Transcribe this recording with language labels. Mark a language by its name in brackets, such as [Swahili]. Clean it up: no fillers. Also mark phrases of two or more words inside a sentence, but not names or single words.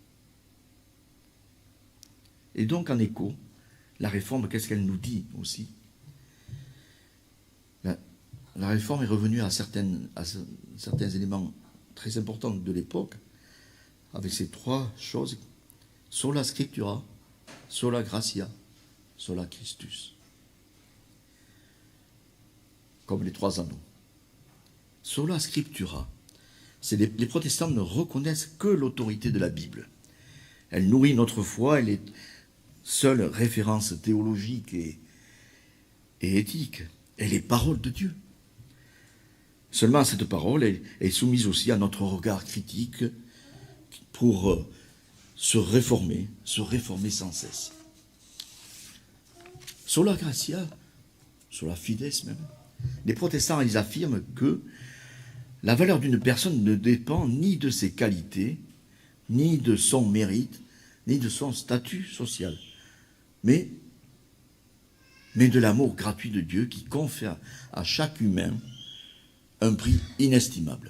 [French] Et donc, en écho, la Réforme, qu'est-ce qu'elle nous dit aussi? La Réforme est revenue à certains éléments très importants de l'époque, avec ces trois choses: [Latin] sola scriptura, sola gratia, sola Christus. [French] Comme les trois anneaux. [Latin] Sola scriptura, [French] les protestants ne reconnaissent que l'autorité de la Bible. Elle nourrit notre foi, elle est seule référence théologique et éthique. Elle est parole de Dieu. Seulement, cette parole est soumise aussi à notre regard critique pour se réformer sans cesse. [Latin] Sola gratia, sola fides même. [French] Les protestants, ils affirment que la valeur d'une personne ne dépend ni de ses qualités, ni de son mérite, ni de son statut social, mais de l'amour gratuit de Dieu qui confère à chaque humain un prix inestimable.